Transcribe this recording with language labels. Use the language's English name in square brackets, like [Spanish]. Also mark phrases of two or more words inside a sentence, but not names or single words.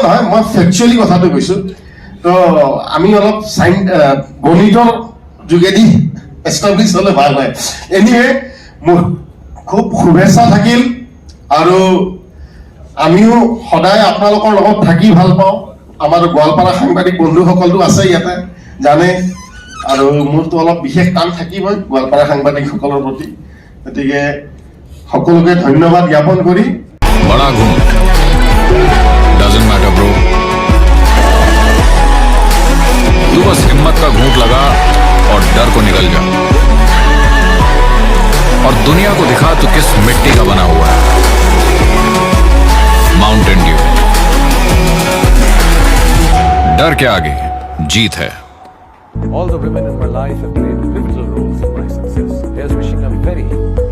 [Assamese] নহয় মই ফেকচুৱেলি কথাটো কৈছোঁ তো আমি অলপ গণিতৰ যোগেদি এষ্টাব্লিছ হ'লে ভাল হয় এনিৱে মোৰ খুব শুভেচ্ছা থাকিল আৰু আমিও সদায় আপোনালোকৰ লগত থাকি ভাল পাওঁ আমাৰ গোৱালপাৰা সাংবাদিক বন্ধুসকলটো আছে ইয়াতে জানে আৰু মোৰতো অলপ বিশেষ কাম থাকিবই গোৱালপাৰা সাংবাদিকসকলৰ প্ৰতি গতিকে সকলোকে ধন্যবাদ জ্ঞাপন কৰি [Hindi] बड़ा घूंट [English] doesn't matter bro [Hindi] तू बस हिम्मत का घूंट लगा और डर को निकल जा और दुनिया को दिखा तू किस मिट्टी का बना हुआ है माउंटेन ड्यू डर के आगे जीत है [English] All the women in my life have played pivotal roles in my success. Here's wishing a very